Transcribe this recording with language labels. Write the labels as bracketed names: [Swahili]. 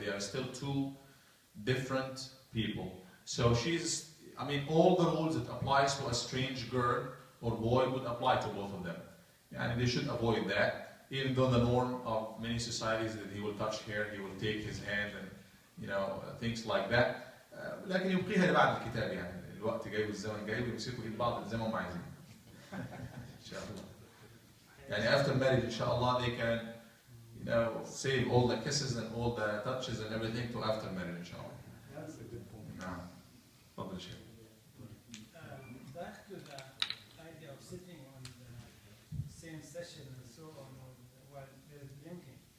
[English] They are still two different people. So all the rules that applies to a strange girl or boy would apply to both of them. And they should avoid that, even though the norm of many societies that he will touch her, he will take his hand and things like that. [Arabic] لكن يبقيها لبعد الكتاب يعني الوقت جاي والزمن جاي ويمسكوا ايد بعض زي ما هم عايزين. إن شاء الله. [English] يعني after marriage إن شاء الله they can save all the kisses and all the touches and everything to after marriage إن شاء الله. That's a good point. [Arabic] نعم. تفضل شيخ. [English] Back to the idea of sitting on the same session and so on while there's drinking.